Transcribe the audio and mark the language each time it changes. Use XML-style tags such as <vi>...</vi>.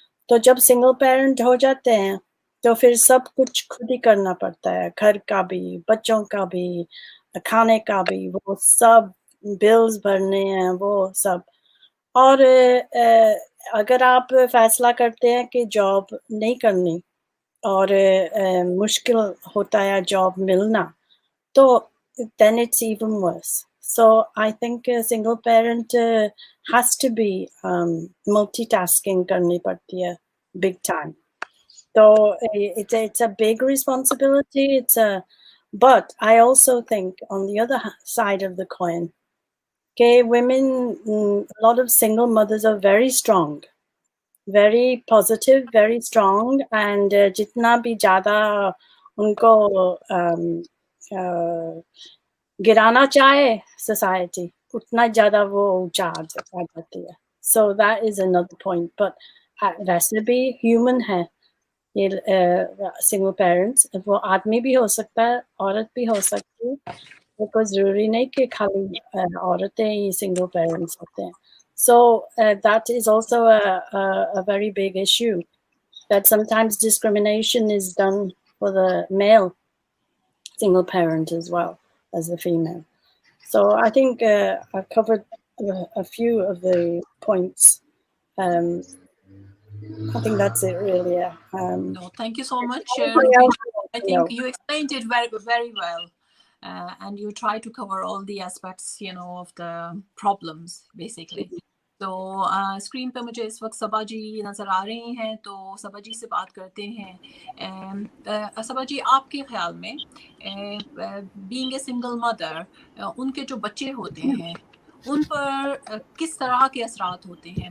<hi>तो जब single parent हो जाते हैं तो फिर सब कुछ खुद ही करना पड़ता है, घर का भी, बच्चों का भी, खाने का भी, वो सब बिल्स भरने हैं, वो सब। और अगर आप फैसला करते हैं कि जॉब नहीं करनी और मुश्किल होता है जॉब मिलना, तो</hi> <en>then it's even worse. So I think a single parent has to be multitasking</en> <hi>करनी पड़ती है</hi> <en>big time. So it's a big responsibility. But I also think on the other side of the coin, okay, women, a lot of single mothers are very strong, very positive, very strong, and</en> <hi>जितना भी ज़्यादा उनको गिराना चाहे society, उतना ज़्यादा वो ऊंचा आ जाती है।</hi> <en>So that is another point.</en> <hi>But वैसे भी human है ये single parents, वो आदमी भी हो सकता है, औरत भी हो सकती है। कोई जरूरी नहीं कि खाली औरतें ही single parents होते हैं।</hi> <en>So that is also a very big issue, that sometimes discrimination is done for the male single parent as well as the female. So I think I've covered a few of the points. I think that's it really. No, thank you so much. Anybody else? I think you explained it very, very well. And you try to cover all the aspects, of the problems, basically.</en> <hi>तो screen पे मुझे इस वक्त सबा जी नज़र आ रही हैं, तो सबा जी से बात करते हैं। सबा जी, आपके ख्याल में</hi> <en>being a single mother,</en> <hi>उनके जो बच्चे होते हैं उन पर किस तरह के असरात होते हैं?</hi>